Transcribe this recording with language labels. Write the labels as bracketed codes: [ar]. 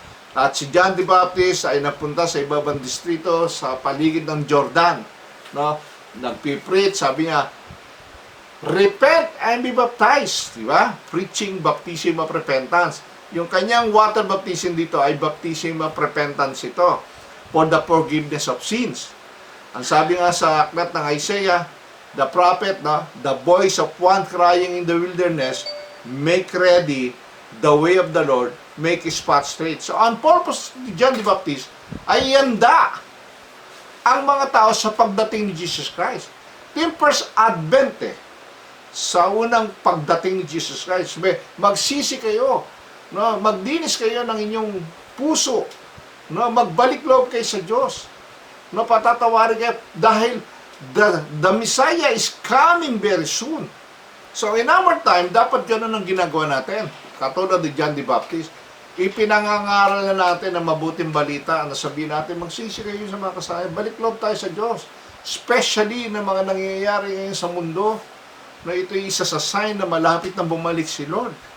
[tl] At si John the Baptist ay napunta sa ibabang distrito sa paligid ng Jordan. No? Nagpipreach, sabi niya, [en] repent and be baptized. [tl] Diba? [en] Preaching baptism of repentance. [tl] Yung kanyang [en] water baptism [tl] dito ay [en] baptism of repentance ito for the forgiveness of sins. [tl] Ang sabi nga sa aklat ng Isaiah, the prophet, no? [en] The voice of one crying in the wilderness, make ready the way of the Lord, make his path straight. [tl] So, ang purpose ni John the Baptist ay yanda ang mga tao sa pagdating ni Jesus Christ. Ito yung first advent sa unang pagdating ni Jesus Christ. Magsisi kayo, no? Magdinis kayo ng inyong puso, no? Magbalik loob kayo sa Diyos, no? Patatawarin kayo dahil [en] the Messiah is coming very soon. So in our time, [tl] dapat ganun ang ginagawa natin. Katulad ni John the Baptist, ipinangangaral na natin ang mabuting balita na sabihin natin, magsisi kayo sa mga kasalanan, balik loob tayo sa Diyos. Especially na mga nangyayari ngayon sa mundo, na ito ay isa sa sign na malapit na bumalik si Lord.